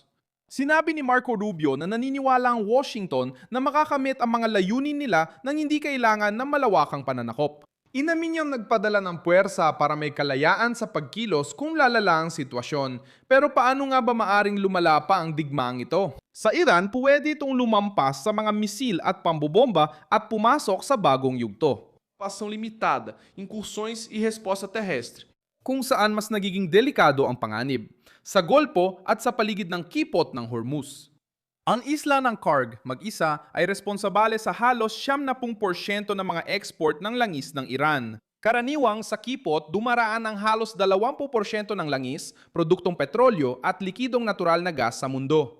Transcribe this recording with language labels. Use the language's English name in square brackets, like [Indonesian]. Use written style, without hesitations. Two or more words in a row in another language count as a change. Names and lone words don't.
[Filipino] Sinabi ni Marco Rubio na naniniwala ang Washington na makakamit ang mga layunin nila nang hindi kailangan ng malawakang pananakop. Inamin niyang nagpadala ng puwersa para may kalayaan sa pagkilos kung lalala ang sitwasyon. Pero paano nga ba maaring lumala pa ang digmaang ito? Sa Iran, pwede itong lumampas sa mga misil at pambobomba at pumasok sa bagong yugto. [Portuguese] Ocupação limitada, incursões e resposta terrestre. [Filipino] Kung saan mas nagiging delikado ang panganib. Sa Golpo at sa paligid ng Kipot ng Hormuz. Ang isla ng Karg, mag-isa, ay responsabale sa halos 70% ng mga export ng langis ng Iran. Karaniwang sa Kipot, dumaraan ang halos 20% ng langis, produktong petrolyo at likidong natural na gas sa mundo.